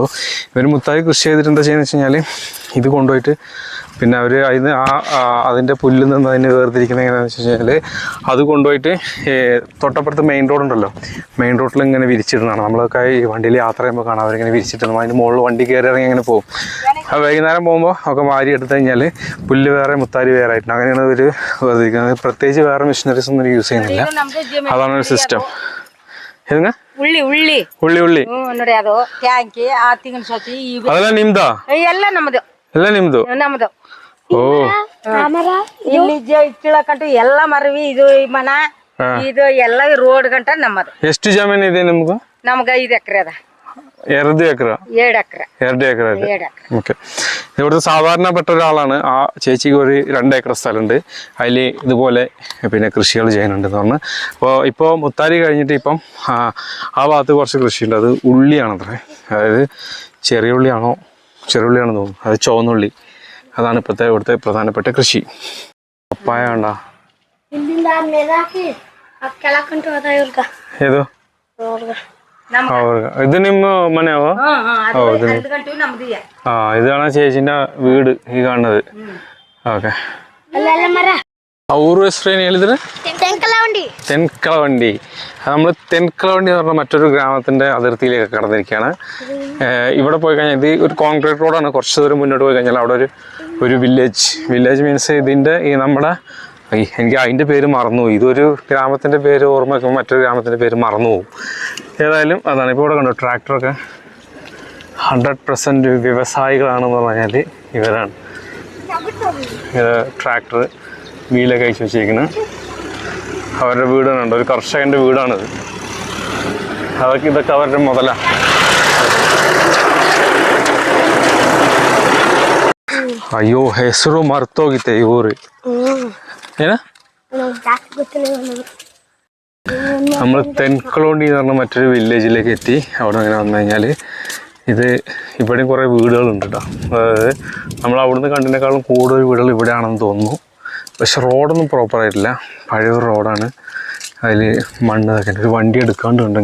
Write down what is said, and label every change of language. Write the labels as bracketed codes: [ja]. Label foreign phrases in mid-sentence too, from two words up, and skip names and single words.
[ml] ഇവർ മുത്താരി കൃഷി ചെയ്തിട്ട് എന്താ ചെയ്യുന്നത് വെച്ച് കഴിഞ്ഞാൽ ഇത് കൊണ്ടുപോയിട്ട് പിന്നെ അവർ അതിൻ്റെ പുല്ലിൽ നിന്ന് അതിന് വേർതിരിക്കുന്നത് എങ്ങനെയാണെന്ന് വെച്ച് കഴിഞ്ഞാൽ അത് കൊണ്ടുപോയിട്ട് തൊട്ടപ്പുറത്ത് മെയിൻ റോഡുണ്ടല്ലോ, മെയിൻ റോഡിൽ ഇങ്ങനെ വിരിച്ചിടുന്നതാണ്. നമ്മളൊക്കെ ഈ വണ്ടിയിൽ യാത്ര ചെയ്യുമ്പോൾ കാണാം അവരിങ്ങനെ വിരിച്ചിട്ടുണ്ട്. അതിന് മുകളിൽ വണ്ടി കയറി ഇറങ്ങി അങ്ങനെ പോകും. അത് വൈകുന്നേരം പോകുമ്പോൾ ഒക്കെ വാരി എടുത്തു കഴിഞ്ഞാൽ പുല്ല് വേറെ മുത്താരി വേറെ ആയിട്ടുണ്ട്. അങ്ങനെയാണ് ഇവർ വേർതിരിക്കുന്നത്. പ്രത്യേകിച്ച് വേറെ മെഷീനറീസ് ഒന്നും യൂസ് ചെയ്യുന്നില്ല. അതാണ് ഒരു സിസ്റ്റം. ഏതുങ്ങ? [kn] ಉಳ್ಳಿ ಉಳ್ಳಿ ನೋಡಿ, ಅದು ಟ್ಯಾಂಕಿ ಆ ತಿಂಗಳ ಸತಿ ಅದೆಲ್ಲ ನಿಮ್ದಾ? ಎಲ್ಲ ನಮ್ಮದು. ಎಲ್ಲ ನಿಮ್ದು? ನಮ್ಮದು. ಓ, ಇಲ್ಲಿ ಕೀಳಕಂಟು ಎಲ್ಲ ಮರವಿ ಇದು ಮನ ಇದು ಎಲ್ಲ ರೋಡ್ ಗಂಟ ನಮ್ಮದು. ಎಷ್ಟು ಜಮೀನು ಇದೆ ನಿಮ್ಗೆ? ನಮ್ಗ 5 ಎಕರೆ ಅದ. [ml] 2 എക്കർ? 2 എക്കർ. ഓക്കെ. ഇവിടുത്തെ സാധാരണപ്പെട്ട ഒരാളാണ്. ആ ചേച്ചിക്ക് ഒരു 2 ഏക്കർ സ്ഥലമുണ്ട്. അതിൽ ഇതുപോലെ പിന്നെ കൃഷികൾ ചെയ്യുന്നുണ്ടെന്ന് പറഞ്ഞു. ഇപ്പോൾ മുത്താരി കഴിഞ്ഞിട്ട് ഇപ്പം ആ ഭാഗത്ത് കുറച്ച് കൃഷിയുണ്ട്. അത് ഉള്ളിയാണത്രേ. അതായത് ചെറിയുള്ളിയാണെന്ന് തോന്നുന്നു. അത് ചുവന്നുള്ളി. അതാണ് ഇവിടുത്തെ പ്രധാനപ്പെട്ട കൃഷി. പപ്പായ ഉണ്ടോ? ഏതോ ഇത് [kn] ನಿಮ್ಮ ಮನೆಯವ? [ml] ഇതാണ് ചേച്ചിന്റെ വീട് ഈ കാണുന്നത്. ഓക്കെ. [kn] ಆ ಊರು ಹೆಸರು ಏನು ಹೇಳಿದ್ರೆ? [ml] തെൻകളവണ്ടി. നമ്മൾ തെൻകളവണ്ടി എന്ന് പറഞ്ഞ മറ്റൊരു ഗ്രാമത്തിന്റെ അതിർത്തിയിലേക്ക് കടന്നിരിക്കുകയാണ്. ഇവിടെ പോയി കഴിഞ്ഞാൽ ഇത് ഒരു കോൺക്രീറ്റ് റോഡാണ്. കുറച്ച് ദൂരം മുന്നോട്ട് പോയി കഴിഞ്ഞാൽ അവിടെ ഒരു [en] village means [ml] ഇതിന്റെ ഈ നമ്മുടെ എനിക്ക് അതിൻ്റെ പേര് മറന്നുപോയി. ഇതൊരു ഗ്രാമത്തിൻ്റെ പേര് ഓർമ്മ വയ്ക്കുമ്പോൾ മറ്റൊരു ഗ്രാമത്തിൻ്റെ പേര് മറന്നുപോകും. ഏതായാലും അതാണ്. ഇപ്പോൾ ഇവിടെ കണ്ടോ ട്രാക്ടറൊക്കെ 100% വ്യവസായികളാണെന്ന് പറഞ്ഞാൽ ഇവരാണ്. ട്രാക്ടർ വീലൊക്കെ അയച്ചു വെച്ചിരിക്കുന്നത് അവരുടെ വീടാണുണ്ട്. ഒരു കർഷകൻ്റെ വീടാണിത്. ഇതൊക്കെ അവരുടെ മുതലാണ്. [kn] ಅಯ್ಯೋ, ಹೆಸರು ಮರ್ತೋಗಿತ್ತೆ ಈ ಊರು. ಏನ? [ml] നമ്മൾ തെൻകളോണ്ടി എന്ന് പറഞ്ഞ മറ്റൊരു വില്ലേജിലേക്ക് എത്തി. അവിടെ അങ്ങനെ വന്നു കഴിഞ്ഞാൽ ഇത് ഇവിടെയും കുറേ വീടുകളുണ്ട് കേട്ടോ. അതായത് നമ്മൾ അവിടുന്ന് കണ്ടതിനേക്കാളും കൂടുതൽ വീടുകൾ ഇവിടെയാണെന്ന് തോന്നുന്നു. പക്ഷെ റോഡൊന്നും പ്രോപ്പറായിട്ടില്ല, പഴയൊരു റോഡാണ്. അതിൽ മണ്ണ് ഇതൊക്കെ ഒരു വണ്ടി എടുക്കാണ്ടുണ്ട്.